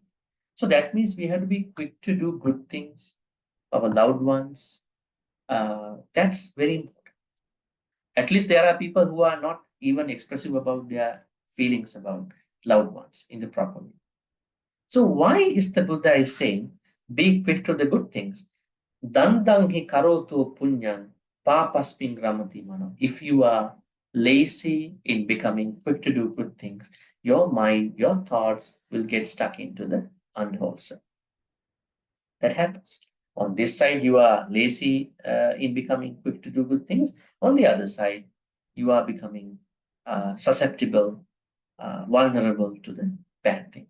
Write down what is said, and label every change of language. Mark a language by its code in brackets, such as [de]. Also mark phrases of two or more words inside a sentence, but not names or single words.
[en] So that means we have to be quick to do good things for our loved ones. That's very important. At least there are people who are not even expressive about their feelings about loved ones in the proper way. So why is the Buddha is saying, be quick to the good things? [pi] Dandang hi karotu punyan papasping ramati mano. [en] If you are lazy in becoming quick to do good things, your mind, your thoughts will get stuck into the unwholesome. That happens. On this side, you are lazy in becoming quick to do good things. On the other side, you are becoming susceptible, vulnerable to the bad things.